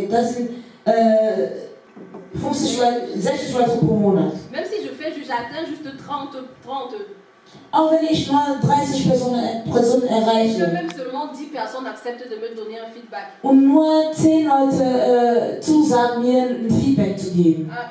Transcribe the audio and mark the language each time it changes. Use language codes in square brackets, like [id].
[de] Das sind 50 Leute, 60 Leute pro Monat. [fr] Même si j'atteins juste 30. [de] Auch wenn ich nur 30 Personen erreiche. [fr] Que même seulement 10 personnes acceptent de me donner un feedback. [de] Und nur 10 Leute zusagen, mir ein Feedback zu geben.